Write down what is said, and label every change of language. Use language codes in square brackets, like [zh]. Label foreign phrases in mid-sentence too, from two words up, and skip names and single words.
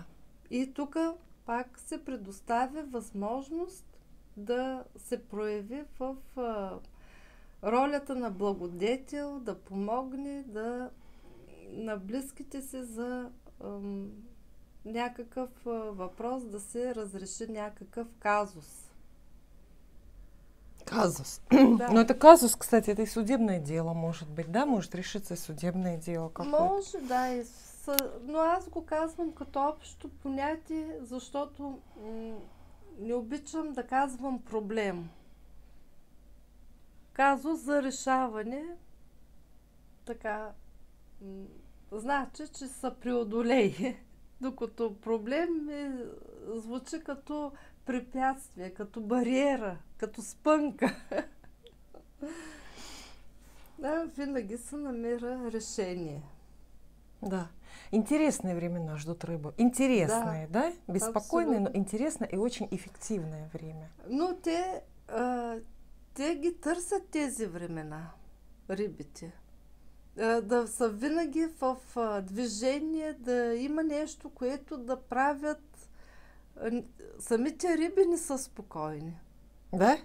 [bg] И тук пак се предоставя възможност да се прояви в ролята на благодетел, да помогне на близките си за някакъв въпрос, да се разреши някакъв казус. Казус. Да. [ru] Но это казус, кстати, это и судебное дело может быть, да? Может решиться судебное дело какое-то. [bg] Може, да. Но аз го казвам като общо понятие, защото не обичам да казвам проблем. Казус за решаване, така, значи, че са преодолее. Докато проблем звучи като препятствие, като бариера, като спънка. Да, винаги се намира решение. Да. [ru] Интересные времена ждут рыбу. Интересные, да? Беспокойные, но интересное и очень эффективное время. [bg] Но те ги търсят тези времена, рибите. Да са винаги в движение, да има нещо, което да правят. Самите риби не са спокойни. Да?